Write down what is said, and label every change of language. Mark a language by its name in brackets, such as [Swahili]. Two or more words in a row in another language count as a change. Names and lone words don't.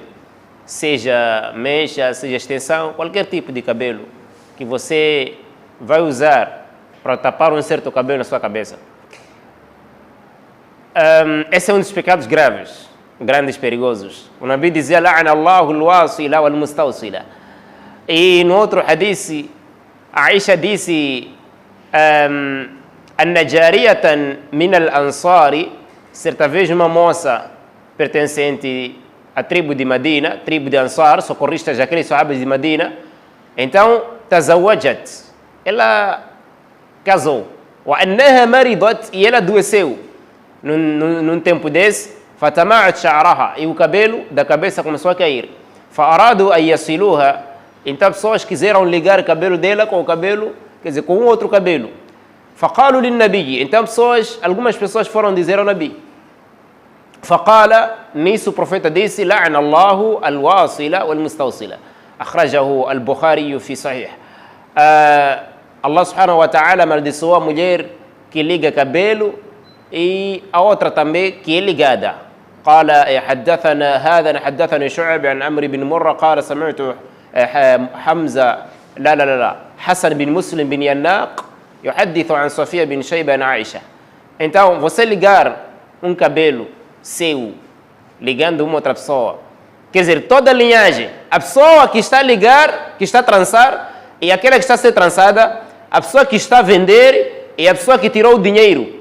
[Portuguese] Seja mecha, seja extensão, qualquer tipo de cabelo que você vai usar para tapar um certo cabelo na sua cabeça. Esse é um dos pecados graves, grandes, perigosos. O Nabi dizia: [Arabic] لعن الله الواصلة والمستوصلة. [Portuguese] E no outro hadith, Aisha disse: [Arabic] أن جارية من الأنصار, [Portuguese] certa vez uma moça pertencente à tribo de Medina, tribo de Ansar, socorristas daqueles sahabas de Medina. Então, tazawajat, ela casou. [Arabic] وأنها مرضت, [Portuguese] e ela adoeceu num tempo desse. [Arabic] فتمعط شعرها, [Portuguese] e o cabelo da cabeça começou a cair. [Arabic] فأرادوا أن يصلوها, [Portuguese] então pessoas quiseram ligar o cabelo dela com o cabelo, quer dizer, com um outro cabelo. [Arabic] فقالوا للنبي, [Portuguese] então algumas pessoas foram dizer ao Nabi. Faqala, nisso o profeta disse: [Arabic] لعن الله الواصلة والمستوصلة. أخرجه البخاري في صحيح. [Portuguese] Allah [Arabic] سبحانه وتعالى [Portuguese] amaldiçoou a mulher que liga cabelo e a outra também que é ligada. [Arabic] قال حدثنا شعب عن عمرو بن مرة قال سمعت حمزة لا لا لا لا Hassan bin Muslim bin Yanaq يحدث عن Sofia bin Shayba an Aisha. [Portuguese] Então, você ligar um cabelo seu, ligando uma outra pessoa, quer dizer, toda a linhagem, a pessoa que está a ligar, que está a trançar, e aquela que está a ser trançada, a pessoa que está a vender e a pessoa que tirou o dinheiro.